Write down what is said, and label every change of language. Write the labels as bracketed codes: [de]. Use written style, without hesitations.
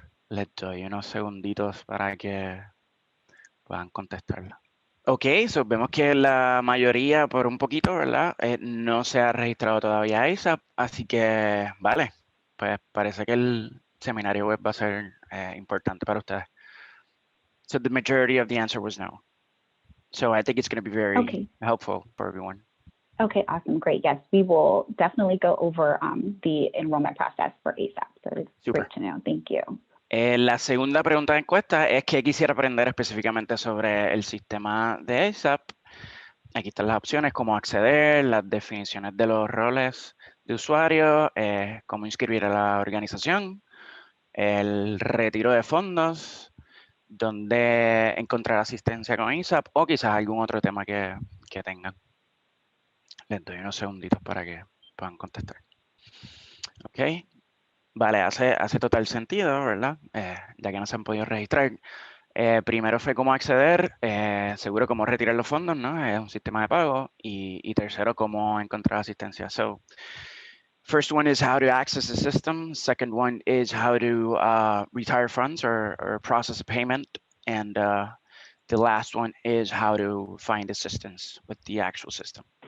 [es] Les doy unos segunditos para que puedan contestarla. Ok, so vemos que la mayoría, por un poquito, ¿verdad? No se ha registrado todavía ASAP, así que, vale, pues parece que el seminario web va a ser importante para ustedes. [en] So the majority of the answer was no. So I think it's going to be very helpful for everyone. Okay, awesome, great. Yes, we will definitely go over the enrollment process for ASAP. So it's great to know. Thank you. [es] La segunda pregunta de encuesta es que quisiera aprender específicamente sobre el sistema de ASAP. Aquí están las opciones, cómo acceder, las definiciones de los roles de usuario, cómo inscribir a la organización, el retiro de fondos, dónde encontrar asistencia con ASAP o quizás algún otro tema que tengan. Les doy unos segunditos para que puedan contestar. Ok. Vale, hace total sentido, ¿verdad? Ya que no se han podido registrar. Primero fue cómo acceder, seguro cómo retirar los fondos, ¿no? Es un sistema de pago. Y tercero, cómo encontrar asistencia. [en] So, first one is how to access the system. Second one is how to retire funds or process a payment. And the last one is how to find assistance with the actual system.